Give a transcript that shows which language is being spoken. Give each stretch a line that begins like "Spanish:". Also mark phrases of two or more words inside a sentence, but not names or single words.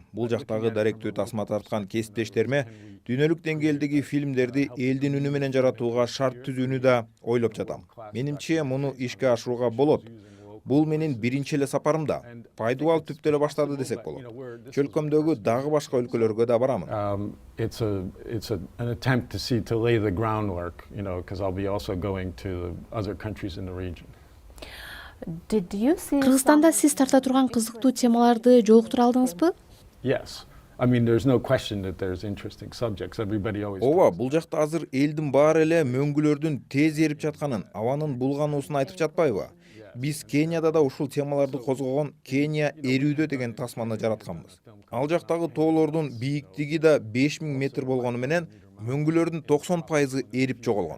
Kyrgyz: Бул жактагы даректүү тасма тарткан кесиптештериме дүйнөлүк деңгээлдеги фильмдерди элдин үнү менен жаратууга шарт түзүүнү да ойлоп жатам. Менимче муну ишке ашырууга болот. Бул менин биринчи эле сапарымда. Пайдуу алып түптө эле баштады десек болот. Чөлкөмдөгү дагы башка өлкөлөргө да барамын.
English: It's an attempt to lay the groundwork, because I'll be also going to other countries in the region. Did you see?
Kyrgyz: Кыргызстанда сиз тарта турган кызыктуу темаларды жолуктура алдыңызбы?
English: Yes. I mean, there's no question that there's interesting subjects. Everybody always.
Kyrgyz: Ооба, бул жакта азыр элдин баары эле мөңгүлөрдүн тез эрип жатканын, абанын булгануусун айтып жатпайбы? Биз Кенияда да ушул темаларды козгогон Кения эрүүдө деген тасманы жаратканбыз. Ал жактагы тоолордун бийиктиги да 5000 метр болгону менен мөңгүлөрдүн 90% эрип жоголгон.